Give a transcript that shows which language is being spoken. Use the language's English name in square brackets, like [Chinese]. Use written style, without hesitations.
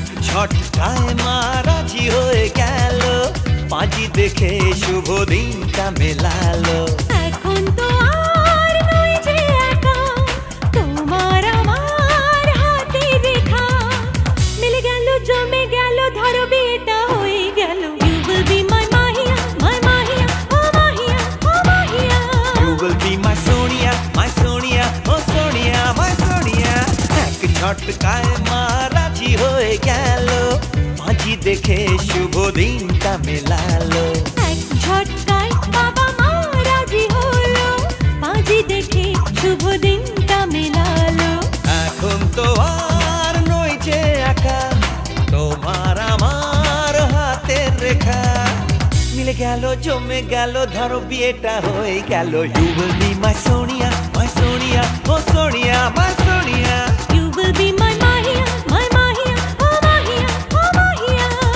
[Bangla] ঝটকায় মারাজি হয়ে গেল, পাঁজি দেখে শুভ দিনটা মেলালো। এখন তো আর নয় যে একা, তোমার আমার হাতে রেখা মিলে গেল, জমে গেল, ধরো বিয়েটা হয়ে গেল। [English] You will be my Mahiya, my Mahiya, oh Mahiya, oh Mahiya. You will be my Sonia, my Sonia, oh Sonia, my Sonia. [Bangla] এক ঝটকায় মারাজি হয়ে গেল, পাঁজি দেখে শুভ দিনটা মেলালো। এক ঝটকায় বাবা মা রাজি হলো, পাঁজি দেখে শুভ দিনটা মেলালো। এখন তো আর নয় যে একা, তোমার আমার হাতের রেখা মিলে গেল, জমে গেল, ধরো বিয়েটা হয়ে গেল। [English] You will be my Sonia, my Sonia, oh Sonia, my Sonia. You will be my Mahiya, my Mahiya, oh Mahiya, oh Mahiya.